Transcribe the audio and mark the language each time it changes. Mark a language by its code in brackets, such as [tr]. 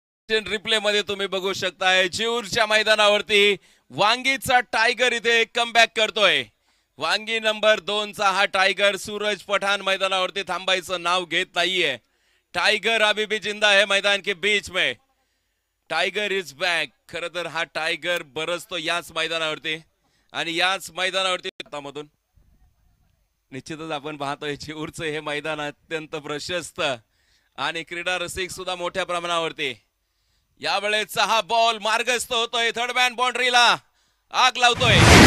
[mr] Replay मध्ये तुम्ही बघू शकताय जिऊरच्या मैदानावरती वांगीचा टायगर इथे कमबॅक करतोय। वांगी नंबर 2 चा हा टायगर सूरज पठाण मैदानावरती थांबायचं नाव घेत नाहीये। [hi] टायगर अभी भी जिंदा है मैदान के बीच में, [en] Tiger is back. [mr] खरं तर हा टायगर बरसतो याच मैदानावरती आणि याच मैदानावरती मधून निश्चितच आपण पाहतोय जिऊरचं हे मैदान अत्यंत प्रशस्त आणि क्रीडा रसिक सुद्धा मोठ्या प्रमाणावरती। यावेळेचा हा बॉल मार्गस्थ होतोय, थर्ड मॅन बाउंड्रीला आग लावतोय।